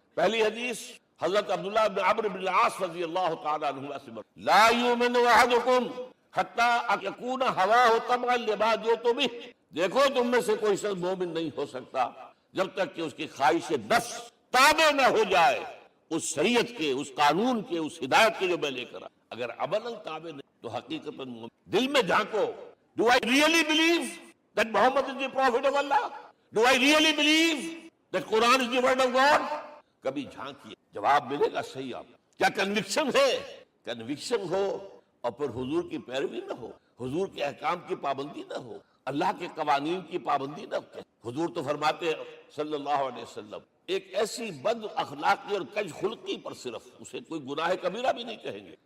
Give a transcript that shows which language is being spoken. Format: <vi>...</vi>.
<ur>پہلی حدیث حضرت عبداللہ بن عمرو بن العاص رضی اللہ تعالی عنہ سے،</ur> <ar>لا یؤمن احدکم حتی یکون ہواہ تبعا لما جئت بہ.</ar> <ur>دیکھو تم میں سے کوئی شخص مومن نہیں ہو سکتا جب تک کہ اس کی خواہش نفس تابع نہ ہو جائے اس شریعت کے، اس قانون کے، اس ہدایت کے جو میں لے کر آیا. اگر عملاً تابع نہیں تو حقیقتاً دل میں جھانکو،</ur> <en>do I really believe that Muhammad is the prophet of Allah? Do I really believe that Quran is the word of God?</en> <ur>کبھی جھانکیے، جواب ملے گا صحیح. آپ کیا کنوکشن ہے؟ کنوکشن ہو اور پھر حضور کی پیروی نہ ہو، حضور کے احکام کی پابندی نہ ہو، اللہ کے قوانین کی پابندی نہ ہو. حضور تو فرماتے ہیں صلی اللہ علیہ وسلم ایک ایسی بد اخلاقی اور کج خلقی پر صرف اسے کوئی گناہ کبیرہ بھی نہیں کہیں گے.</ur>